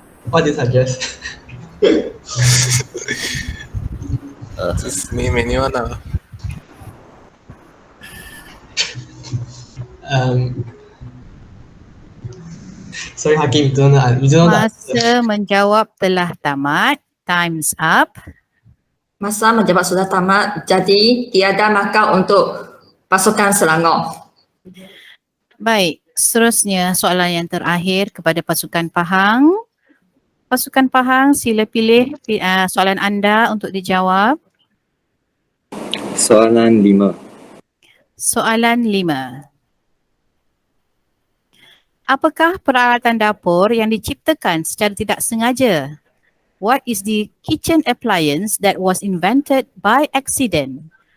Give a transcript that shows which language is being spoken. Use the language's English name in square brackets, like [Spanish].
[English] What do you suggest? Just name anyone. Sorry Hakim, you don't know the answer. [Malay] Masa menjawab telah tamat. [English] Time's up. [Malay] Masa menjawab sudah tamat, jadi tiada markah untuk pasukan Selangor. Baik, seterusnya soalan yang terakhir kepada pasukan Pahang. Pasukan Pahang, sila pilih soalan anda untuk dijawab. Soalan 5. Soalan 5. Apakah peralatan dapur yang diciptakan secara tidak sengaja? [English] What is the kitchen appliance that was invented by accident?